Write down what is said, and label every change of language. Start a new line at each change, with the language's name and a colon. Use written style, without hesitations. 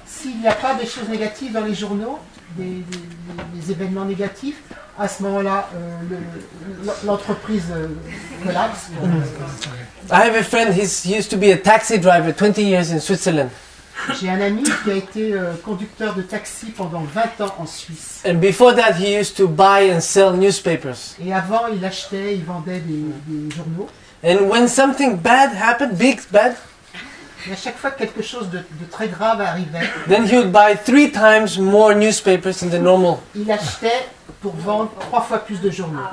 French: S'il n'y a pas des choses négatives dans les journaux, des événements négatifs, à ce moment-là, l'entreprise collapse.
English: I have a friend, he used to be a taxi driver 20 years in Switzerland.
French: J'ai un ami qui a été conducteur de taxi pendant 20 ans en Suisse.
English: And before that, he used to buy and sell newspapers.
French: Et avant, il achetait, il vendait des journaux.
English: And when something bad happened, big bad,
French: Et à chaque fois que quelque chose de très grave arrivait,
English: then he would buy 3 times more newspapers than the normal.
French: il achetait pour vendre 3 fois plus de journaux.